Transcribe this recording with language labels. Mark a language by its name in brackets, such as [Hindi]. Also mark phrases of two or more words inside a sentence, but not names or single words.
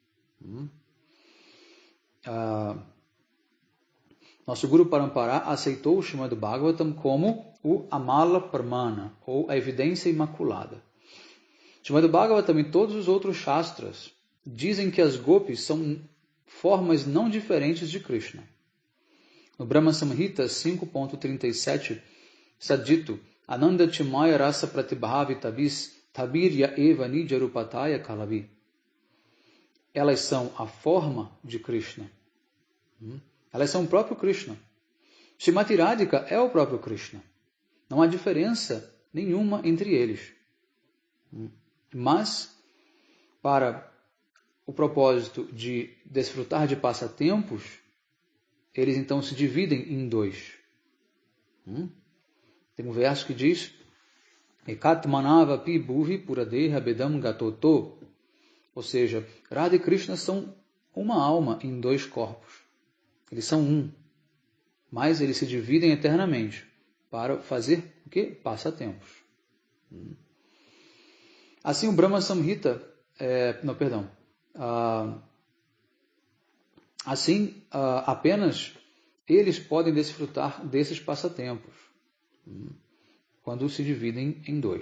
[Portuguese] Nosso Guru Parampara aceitou o Srimad Bhagavatam como o [Sanskrit] अमल प्रमाण, [Portuguese] ou a evidência imaculada. Srimad Bhagavatam e todos os outros Shastras dizem que as gopis são formas não diferentes de Krishna. No Brahma Samhita 5.37 está dito: [Sanskrit] आनन्द चिन्मय रस प्रतिभाविताभिस् ताभिर् य एव निजरूपतया कलाभिः. [Portuguese] Elas são a forma de Krishna. Elas são o próprio Krishna. Srimati Radhika é o próprio Krishna. Não há diferença nenhuma entre eles. Mas, para o propósito de desfrutar de passatempos, eles então se dividem em dois. Tem um verso que diz [Sanskrit] एकात्मानाव् अपि भुवि पुरा देहभेदं गतौ तौ. [Portuguese] Ou seja, Radha e Krishna são uma alma em dois corpos. Eles são um, mas eles se dividem eternamente para fazer o quê? Passatempos. Assim o Brahma Samhita, apenas eles podem desfrutar desses passatempos, quando se dividem em dois.